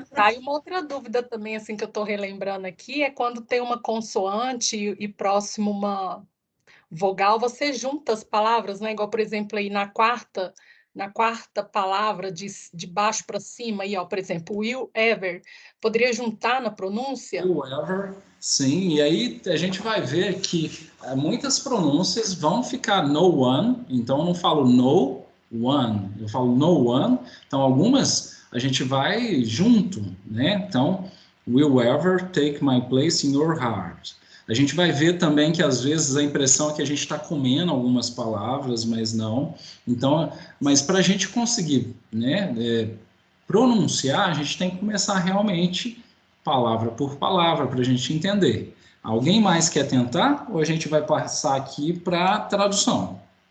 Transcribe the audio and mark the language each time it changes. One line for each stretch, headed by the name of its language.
Portuguese: Tá, e uma outra dúvida também, assim, que eu estou relembrando aqui, é quando tem uma consoante e próximo uma vogal, você junta as palavras, né? Igual, por exemplo, aí na quarta palavra, de baixo para cima, aí, ó, por exemplo, will ever, poderia juntar na pronúncia? Will ever, sim, e aí a gente vai ver que muitas pronúncias vão ficar no one, então eu não falo no one, eu falo no one, então algumas a gente vai junto, né?
English: Então, will ever take my place in your heart.
Portuguese: A gente vai ver também que às vezes a impressão é que a gente está comendo algumas palavras, mas não. Então, mas para a gente conseguir, né, pronunciar, a gente tem que começar realmente palavra por palavra para a gente entender. Alguém mais quer tentar ou a gente vai passar aqui para a tradução?